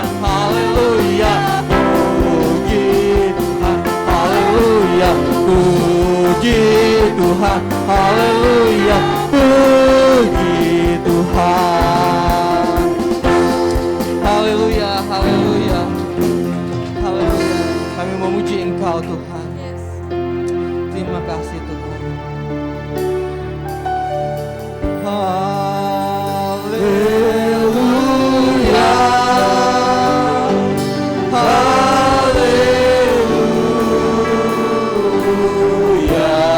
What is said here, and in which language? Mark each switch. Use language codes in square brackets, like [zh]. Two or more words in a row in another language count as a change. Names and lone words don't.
[id] Haleluya. Puji Tuhan. Haleluya. Puji Tuhan. Haleluya. Puji Tuhan. Haleluya. Haleluya. Haleluya. Kami memuji Engkau Tuhan. Terima kasih Tuhan. Haleluya. Haleluya.